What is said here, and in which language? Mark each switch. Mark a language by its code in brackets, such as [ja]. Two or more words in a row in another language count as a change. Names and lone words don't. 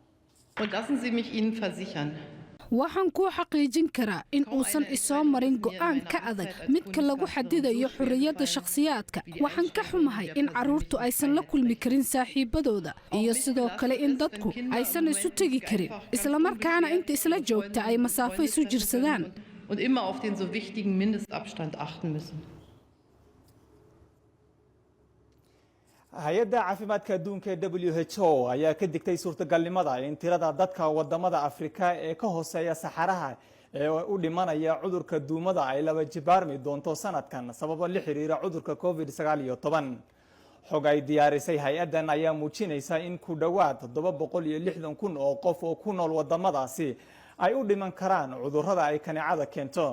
[so] waxaan ku xaqiijin karaa in uusan isoo marin go'aan ka adag midka lagu xadidayo xorriyadda shakhsiyaadka waxaan ka xumahay in carruurtu aysan la kulmi karin saaxiibadooda iyo sidoo kale in dadku aysan isu tegi karin isla markaana inta isla joogta ay masaafo isu jirsadaan [de] und immer auf den so wichtigen Mindestabstand achten müssen. [so] hay-adda caafimaadka adduunka ee WHO ayaa ka digtay suurtagalnimada in tirada dadka wadamada Afrika ee ka hooseeya saxaraha ee u dhimanaya cudurka duumada ay laba jibaarmi doonto sanadkan sababo la xiriira cudurka COVID-19 xog ay diyaarisay hay-addan ayaa muujinaysa in ku dhowaad 760,000 oo qof oo ku nool wadamadaasi ay u dhiman karaan cudurrada ay kaneecada keento.